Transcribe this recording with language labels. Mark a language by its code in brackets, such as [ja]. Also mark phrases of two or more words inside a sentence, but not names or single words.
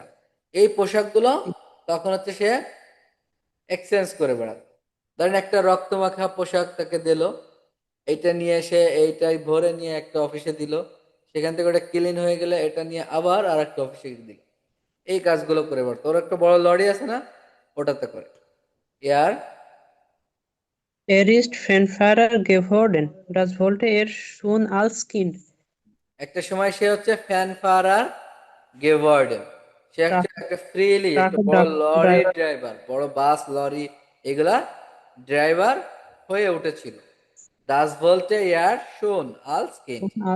[bn] এই পোশাকগুলো তখন হচ্ছে সে এক্সচেঞ্জ করে বেড়াতো। ধরেন একটা রক্তমাখা পোশাক তাকে দিল, এইটা নিয়ে এসে এইটাই ভরে নিয়ে একটা অফিসে দিল, সেখান থেকে ওটা ক্লিন হয়ে গেলে এটা নিয়ে আবার আর একটা অফিসে দিল। এই কাজগুলো করে বেড়াতো। ওর একটা বড় লরি আছে না, ওটাতে করে। এয়ার [de] Ist Fanfahrer geworden. Das wollte er schon als Kind. [bn] একটা সময় সে হচ্ছে [de] Fanfahrer geworden, [bn] সে ট্রাক একটা ফ্রিলি একটা ট্রাকের বড় লরি ড্রাইভার ড্রাইভার, বড় বাস লরি এগুলা ড্রাইভার হয়ে উঠেছিল। [de] das wollte er schon als Kind, als